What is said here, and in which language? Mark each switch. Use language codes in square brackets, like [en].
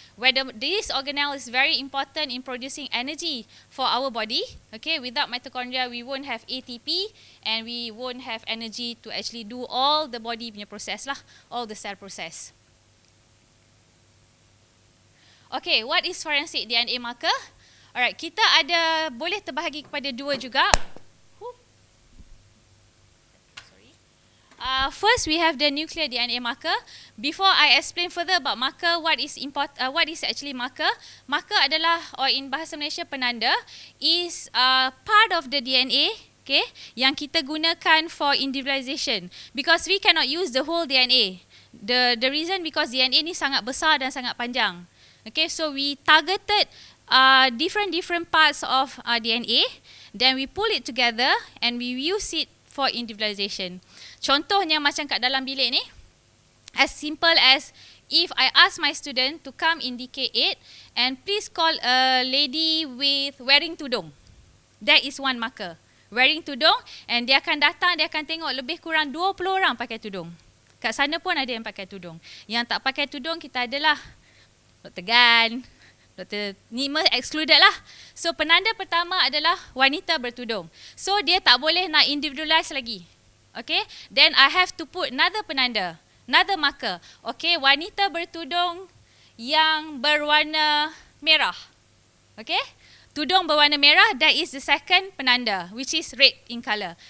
[en] Where this organelle is very important in producing energy for our body. Okay, without mitochondria we won't have ATP and we won't have energy to actually do all the body [ms] punya [en] process lah, all the cell process. Okay, what is forensic DNA marker? [ms] Alright, kita ada boleh terbahagi kepada dua juga. [en] First, we have the nuclear DNA marker. Before I explain further about marker, what is actually marker? Marker [ms] adalah, [en] or in [ms] bahasa Malaysia penanda, [en] is part of the DNA, okay, [ms] yang kita gunakan [en] for individualization. Because we cannot use the whole DNA. The reason because DNA [ms] ni sangat besar dan sangat panjang. [en] Okay, so we targeted different parts of DNA, then we pull it together and we use it for individualization. [ms] Contohnya macam kat dalam bilik ni, [en] as simple as if I ask my student to come in DK8 and please call a lady with wearing tudung. That is one marker. Wearing tudung, and [ms] dia akan datang, dia akan tengok lebih kurang 20 orang pakai tudung. Kat sana pun ada yang pakai tudung. Yang tak pakai tudung kita adalah Dr. Gan, Dr. Nima [en] excluded [ms] lah. So penanda pertama adalah wanita bertudung. So dia tak boleh nak individualize lagi. [en] Okay, then I have to put another penanda, another marker. [ms] Okay, wanita bertudung yang berwarna merah. [en] Okay, [ms] tudung berwarna merah, [en] that is the second penanda, which is red in colour.